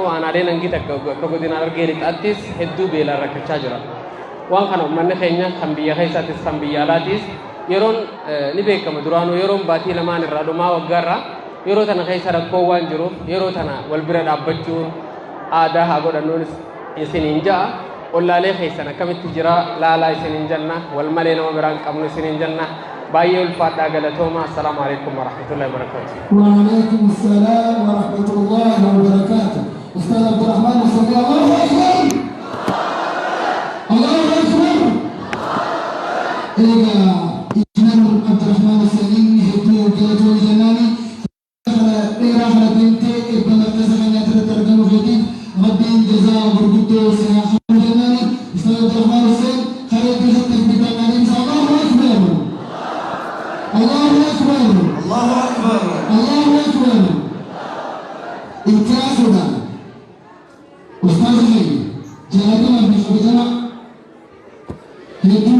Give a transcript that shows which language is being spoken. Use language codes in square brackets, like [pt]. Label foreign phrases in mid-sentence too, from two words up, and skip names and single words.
[om] aanaaleen hangi takka godina Harargee lixaattis hedduu beelaan rakkachaa jira waan kana uummanni keenya kan biyya keessaattis kan biyya alaattis yeroon ni beekama duraanuu yeroon baatii lamaan irraa dhumaa waggaarraa yeroo tana keessa rakkoo waan jiruuf yeroo tana wal bira dhaabbachuun aadaa haa godhannuun isiniin ja'a ollaalee keessan akkamitti jira laalaa isiniin janna wal malee nama biraan qabnu isiniin janna baay'ee ulfaadhaa galatooma [ar] السلام عليكم ورحمة الله وبركاته وعليكم السلام ورحمة الله وبركاته [om] Ustaz Abdurrahman As-Sami [ar] الله أكبر الله أكبر [om] Imam Abdurrahman As-Sami hedduu galatoo jannani dheeraa kana deemtee eebba markaza keenyaatti argamu feetiif rabbiin jazaa gurguddoo sinaa qabu jennani Ustaz Abdurrahman As-Sami karee keessatti bitannaniin isaa [ar] الله أكبر الله أكبر الله أكبر [om] Intiyaasudha Ustaz keenya jaalatama fi kabajama hedduu